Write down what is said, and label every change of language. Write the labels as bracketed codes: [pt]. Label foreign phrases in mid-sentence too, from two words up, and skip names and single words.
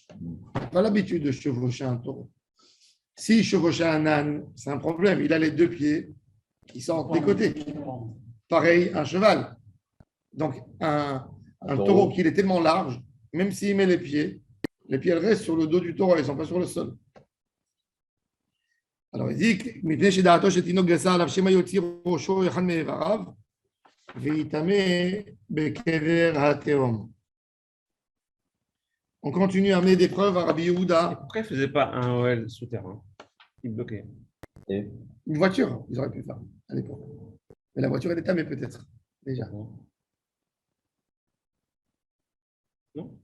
[fr] Il n'a pas l'habitude de chevaucher un taureau. S'il chevauchait un âne, c'est un problème. Il a les deux pieds. qui sortent des côtés. Pareil, un cheval. Donc, un taureau qui est tellement large, même s'il met les pieds, elles restent sur le dos du taureau, elles ne sont pas sur le sol. [he] Alors, il dit מפני שדעתו של תינוק גסה עליו שמא יוציא ראשו אחד מאיבריו ויטמא בקבר התהום. [fr] On continue à amener des preuves à Rabbi Yehuda. Pourquoi ils ne faisaient pas un OL souterrain? Ils bloquaient. Une voiture, ils auraient pu faire à l'époque. Mais la voiture, elle est tamée peut-être, déjà. Non.